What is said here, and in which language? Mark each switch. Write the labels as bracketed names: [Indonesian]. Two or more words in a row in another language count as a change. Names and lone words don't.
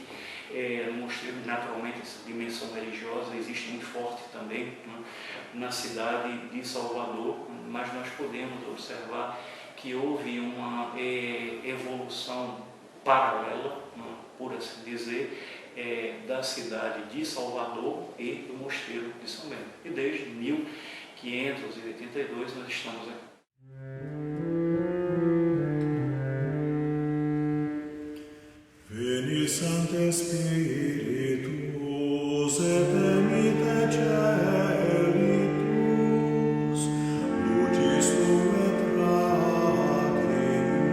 [Portuguese] No mosteiro, naturalmente, essa dimensão religiosa existe muito forte também na cidade de Salvador, mas nós podemos observar que houve uma evolução paralela, por assim dizer, da cidade de Salvador e do mosteiro de São Bento. E desde 1582 nós estamos aqui. [Latin] Veni Sancte Spiritus et emite celitus, lucis tu et radium.